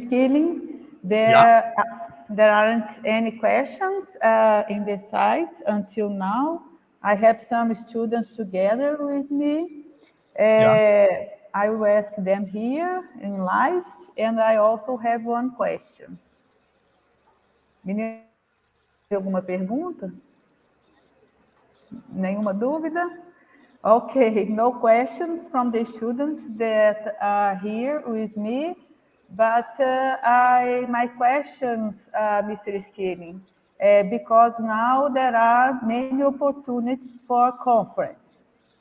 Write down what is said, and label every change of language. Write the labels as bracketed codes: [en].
[en] Schilling, there aren't any questions in the site until now. I have some students together with me. I will ask them here in live, and I also have one question. [pt] Menino, alguma pergunta? Nenhuma dúvida? [en] Okay, no questions from the students that are here with me, but my questions, Mr. Schilling, because now there are many opportunities for conference.